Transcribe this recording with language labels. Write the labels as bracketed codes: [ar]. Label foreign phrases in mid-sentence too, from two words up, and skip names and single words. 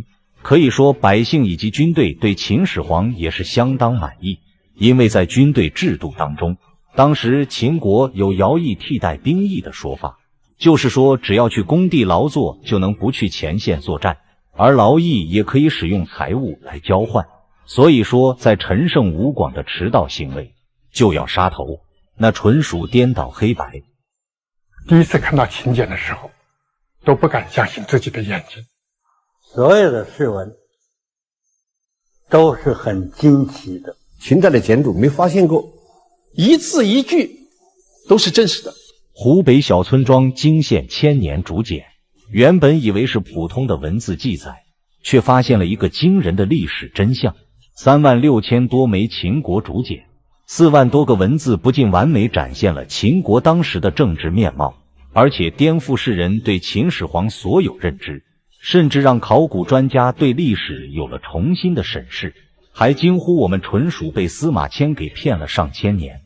[zh] 可以說百姓以及軍隊對秦始皇也是相當滿意，因為在軍隊制度当中，當時秦國有徭役替代兵役的說法，就是說只要去工地勞作就能不去前線作戰，而勞役也可以使用財物來交換。所以說在陳勝吳廣的遲到行為就要殺頭，那純屬顛倒黑白。第一次看到秦簡的時候，都不敢相信自己的眼睛。所有的事文都是很惊奇的，秦代的简牍没发现过，一字一句都是真實的。湖北小村莊驚現千年竹簡，原本以為是普通的文字記載，卻發現了一個驚人的歷史真相。36000多枚秦國竹簡，4萬多個文字，不僅完美展現了秦國當時的政治面貌，而且顛覆世人對秦始皇所有認知，甚至讓考古專家對歷史有了重新的審視，還驚呼我們純屬被司馬遷給騙了上千年。